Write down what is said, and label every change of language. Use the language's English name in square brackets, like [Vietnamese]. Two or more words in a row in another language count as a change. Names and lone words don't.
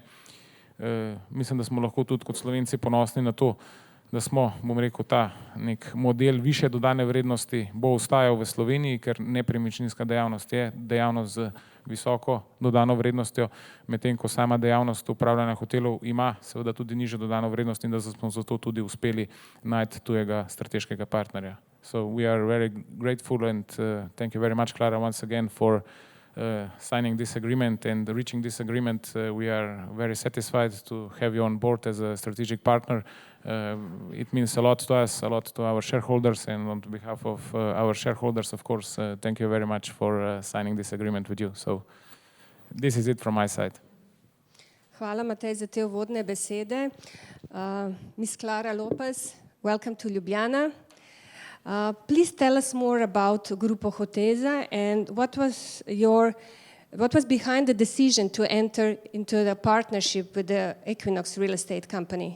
[Slovenian] Mislim, da smo lahko tudi kot Slovenci ponosni na to, da smo, bom rekel, ta nek model više dodane vrednosti bo ostajal v Sloveniji, ker nepremičninska dejavnost je dejavnost z visoko dodano vrednostjo, medtem ko sama dejavnost upravljanja hotelov ima seveda tudi nižjo dodano vrednost in da smo zato tudi uspeli najti tujega strateškega partnerja. [English] So we are very grateful and thank you very much, Clara, once again for signing this agreement and reaching this agreement. We are very satisfied to have you on board as a strategic partner. It means a lot to us, a lot to our shareholders, and on behalf of our shareholders, of course, thank you very much for signing this agreement with you. So this is it from my side. [Slovenian] Hvala, Matej, za te uvodne besede. [English] Miss Clara Lopez, welcome to Ljubljana. Please tell us more about Grupo Hotusa and what was behind the decision to enter into the partnership with the Equinox real estate company?